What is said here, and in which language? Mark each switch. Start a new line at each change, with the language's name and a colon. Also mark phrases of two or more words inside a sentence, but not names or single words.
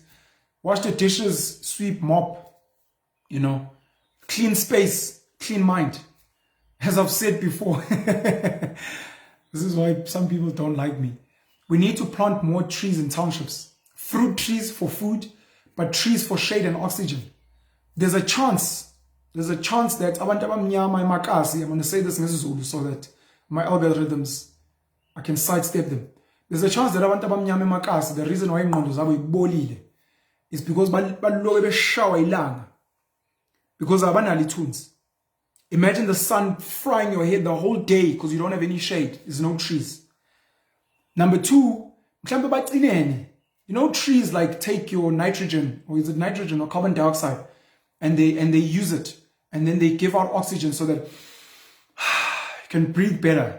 English: Wash the dishes, sweep, mop, you know, clean space, clean mind. As I've said before, this is why some people don't like me. We need to plant more trees in townships. Fruit trees for food, but trees for shade and oxygen. There's a chance that
Zulu: abantu abamnyama emakasi,
English: I'm going to say this in Zulu so that my algorithms, I can sidestep them. There's a chance that
Zulu: abantu abamnyama emakasi,
English: the reason why
Zulu: ingqondo zabo ibolile
English: is because
Zulu: balobe beshawa ilanga,
English: because
Zulu: abanali tunes.
English: Imagine the sun frying your head the whole day because you don't have any shade. There's no trees. Number two, you know, trees like take your nitrogen, or is it nitrogen or carbon dioxide, and they use it, and then they give out oxygen so that you can breathe better.